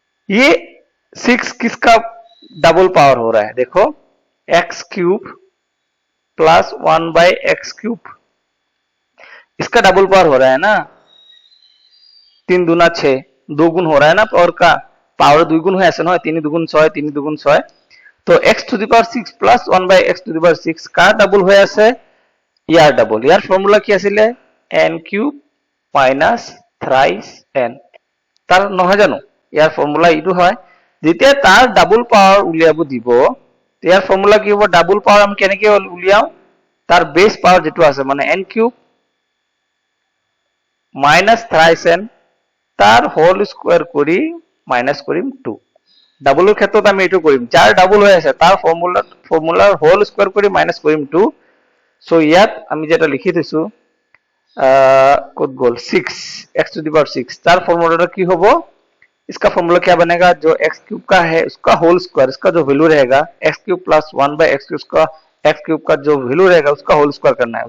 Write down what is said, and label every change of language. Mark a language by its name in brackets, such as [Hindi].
[Hindi] ये 6 किसका double power हो रहा है? देखो, x cube plus 1 by x cube, इसका डबल पावर हो रहा है ना। 3 दूना 6, 2 गुण हो रहा है ना पावर का। पावर 2 गुण है ऐसा ना, 3 दुगुण 6, 3 दुगुण 6। तो x to the power 6 [Assamese] plus 1 by x to the power 6 car double হয়ে আছে? ইয়ার ডাবল। ইয়ার ফর্মুলা কি আছিল? n cube minus thrice n। তার নহয় জানো ইয়ার ফর্মুলা ইটো হয়। যেতিয়া তার ডাবল পাওয়ার উলিয়াব দিব, ইয়ার ফর্মুলা কি হ'ব? ডাবল পাওয়ার আমি কেনেকে উলিয়াও? তার বেস পাওয়ার যেটো আছে মানে n cube minus thrice n, তার হোল স্কয়ার করি মাইনাস করিম 2। ডাবলের ক্ষেত্ৰত আমি এইটো কৰিম, যাৰ ডাবল হৈ আছে তাৰ ফৰ্মুলাৰ হোল স্কয়ার কৰি মাইনাস কৰিম 2। সো ইয়াত আমি যেটা লিখি দিছো, [Hindi] कौन गोल 6 एक्स टू दी पावर 6, तार फॉर्मूला की होगा? इसका फॉर्मूला क्या बनेगा? जो एक्स क्यूब का है उसका होल स्क्वायर, इसका जो वैल्यू रहेगा x cube plus 1 by x cube, उसका एक्स क्यूब का जो वैल्यू रहेगा उसका होल स्क्वायर करना है।